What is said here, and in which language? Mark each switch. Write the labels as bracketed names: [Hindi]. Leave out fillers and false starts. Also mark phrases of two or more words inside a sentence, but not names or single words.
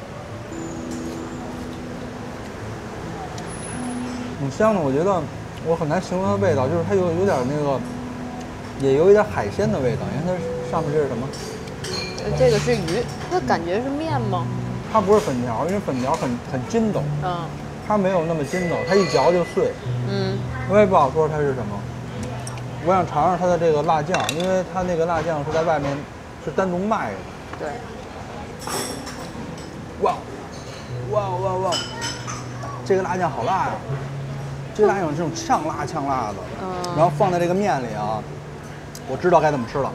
[Chinese] 挺香的，我覺得我很難形容它的味道，就是它有點那個，也有一點海鮮的味道。你看它上面這是什麼？這個是魚，它感覺是麵嗎？它不是粉條，因為粉條很筋斗。嗯。它沒有那麼筋斗，它一嚼就碎。嗯。我也不好說它是什麼。我想嘗嘗它的這個辣醬，因為它那個辣醬是在外面是單獨賣的。對。哇，哇哇哇！這個辣醬好辣呀！這個辣醬是這種嗆辣的。嗯。然後放在這個麵裡啊，我知道該怎麼吃了。